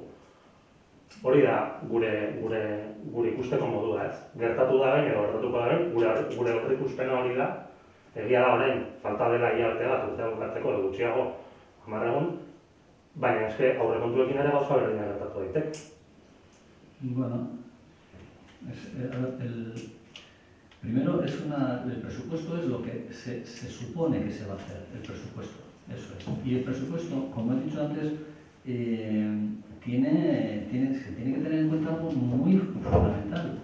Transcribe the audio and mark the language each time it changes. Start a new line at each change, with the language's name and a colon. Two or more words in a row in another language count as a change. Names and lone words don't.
Basque: Hori da gure ikusteko modua ez. Gertatu da behin edo gertatuko da behin, gure aurreikuspena hori da, egia da orain, falta dela hilabete bat urtean bukatzeko edo gutxiago 10 egun, baina eske aurrekontuekin ere gauza berdina gertatu daiteke.
Spanish: Bueno, primero el presupuesto es lo que se supone que se va a hacer, el presupuesto, eso es. Y el presupuesto, como he dicho antes, se tiene que tener en cuenta algo muy fundamental.